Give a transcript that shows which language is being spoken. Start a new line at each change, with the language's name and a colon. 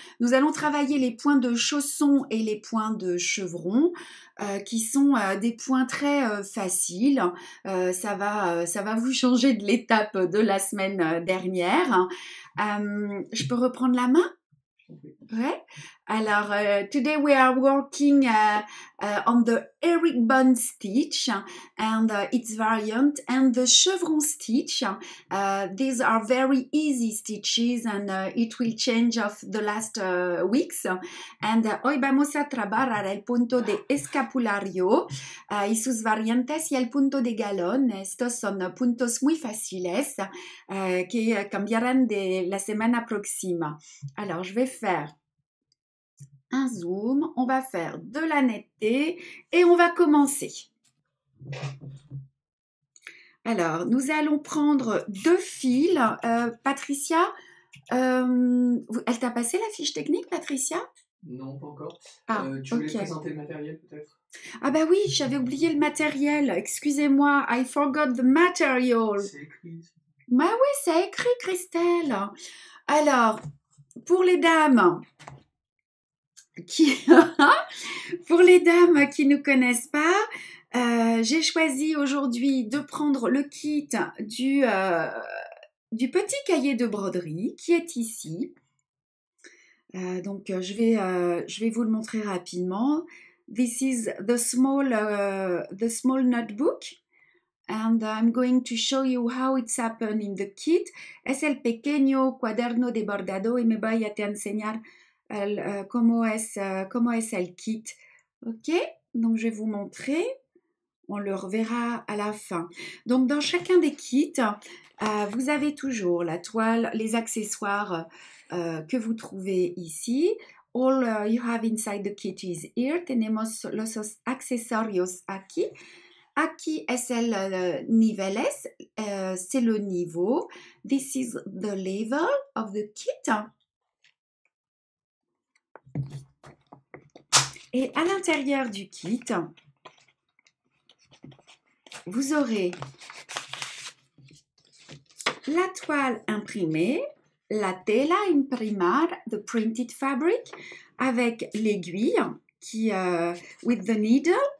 French: Nous allons travailler les points de chausson et les points de chevron, qui sont des points très faciles. Ça va vous changer de l'étape de la semaine dernière. Je peux reprendre la main? Ouais.
English: Alors, today we are working on the herringbone stitch and its variant and the chevron stitch. These are very easy stitches and it will change of the last weeks.
Spanish: And hoy vamos a trabajar el punto de escapulario y sus variantes y el punto de galón. Estos son puntos muy fáciles que cambiarán de la semana próxima.
French: Alors, je vais faire un zoom, on va faire de la netteté et on va commencer. Alors, nous allons prendre 2 fils. Patricia, elle t'a passé la fiche technique, Patricia? Non, pas encore. Tu voulais présenter le matériel, peut-être? Ah bah oui, j'avais oublié le matériel. Excusez-moi,
English: I forgot the material.
French: C'est écrit. Bah oui, c'est écrit, Christelle. Alors, pour les dames... Pour les dames qui ne connaissent pas, j'ai choisi aujourd'hui de prendre le kit du petit cahier de broderie qui est ici. Donc, je vais vous le montrer rapidement.
English: This is the small notebook. And I'm going to show you how it's happened in the kit.
Spanish: Es el pequeño cuaderno de bordado y me voy a te enseñar cómo es el kit.
French: Ok, donc je vais vous montrer. On le reverra à la fin. Donc dans chacun des kits, vous avez toujours la toile, les accessoires que vous trouvez ici.
English: All you have inside the kit is here.
Spanish: Tenemos los accesorios aquí. Aquí es el niveles,
French: c'est le niveau.
English: This is the level of the kit.
French: Et à l'intérieur du kit, vous aurez la toile imprimée,
Spanish: la tela imprimar,
English: the printed fabric,
French: avec l'aiguille qui,
English: with the needle.